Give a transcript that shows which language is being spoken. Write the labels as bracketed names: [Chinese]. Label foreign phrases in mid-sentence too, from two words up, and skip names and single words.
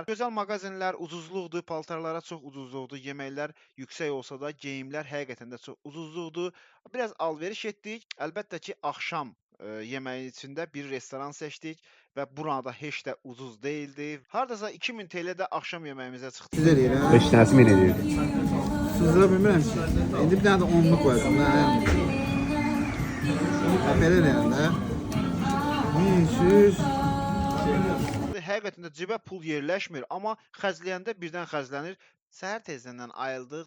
[Azerbaijani] Gözəl mağazinlər ucuzluqdur, paltarlara çox ucuzluqdur, yeməklər yüksək olsa da geyimlər həqiqətən də çox ucuzluqdur. Biraz alveriş etdik. Əlbəttə ki, axşam yeməyin içində bir restoran seçdik və burada heç də ucuz deyildi. Hardasa 2000 TL də axşam yeməyimizə çıxdı. [Turkish] Güzel yer ha. 5 tanesi men ediyordu. [Azerbaijani] Sızdıra bilmirəm ki. İndi bir dənə də onluq qoyacam da. Belə deyəndə. 1100. Həqiqətən də cibə pul yerləşmir, amma xərcləyəndə birdən xərclənir. Səhər tezdən ayıldıq.